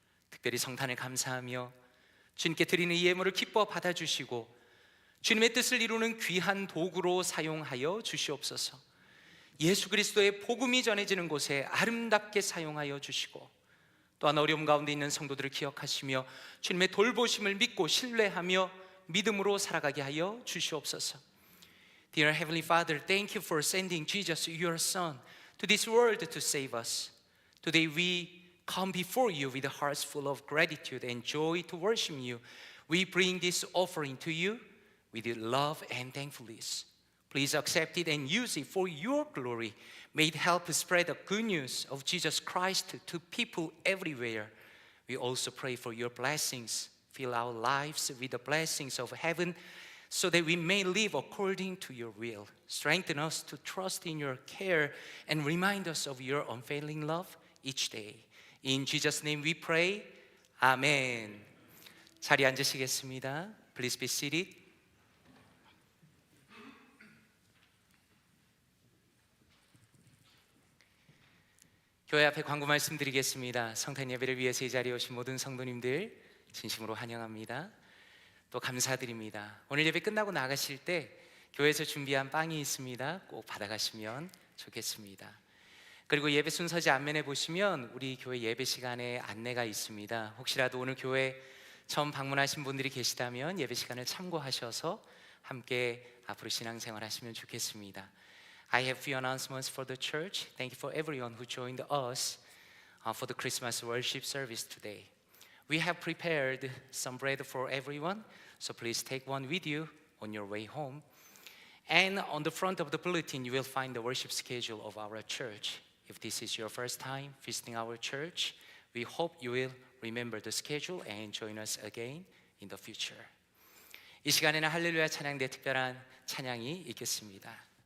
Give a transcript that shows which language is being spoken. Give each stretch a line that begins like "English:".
Korean: 특별히 성탄을 감사하며 주님께 드리는 이 예물을 기뻐 받아주시고 주님의 뜻을 이루는 귀한 도구로 사용하여 주시옵소서. 예수 그리스도의 복음이 전해지는 곳에 아름답게 사용하여 주시고 또한 어려움 가운데 있는 성도들을 기억하시며 주님의 돌보심을 믿고 신뢰하며 믿음으로 살아가게 하여 주시옵소서.
English: Dear Heavenly Father, thank you for sending Jesus, your Son, to this world to save us. Today we come before you with hearts full of gratitude and joy to worship you. We bring this offering to you with love and thankfulness. Please accept it and use it for your glory. May it help spread the good news of Jesus Christ to people everywhere. We also pray for your blessings. Fill our lives with the blessings of heaven so that we may live according to your will. Strengthen us to trust in your care and remind us of your unfailing love each day. In Jesus' name we pray. Amen.
Korean: 자리에 앉으시겠습니다.
English: Please be seated.
Korean: 교회 앞에 광고 말씀드리겠습니다. 성탄 예배를 위해서 이 자리에 오신 모든 성도님들 진심으로 환영합니다. 또 감사드립니다. 오늘 예배 끝나고 나가실 때 교회에서 준비한 빵이 있습니다. 꼭 받아가시면 좋겠습니다. 그리고 예배 순서지 앞면에 보시면 우리 교회 예배 시간에 안내가 있습니다. 혹시라도 오늘 교회 처음 방문하신 분들이 계시다면 예배 시간을 참고하셔서 함께 앞으로 신앙생활 하시면 좋겠습니다.
English: I have few announcements for the church. Thank you for everyone who joined us for the Christmas worship service today. We have prepared some bread for everyone, so please take one with you on your way home. And on the front of the bulletin, you will find the worship schedule of our church. If this is your first time visiting our church, we hope you will remember the schedule and join us again in the future.
Korean: 이 시간에는 할렐루야 찬양대 특별한 찬양이 있겠습니다.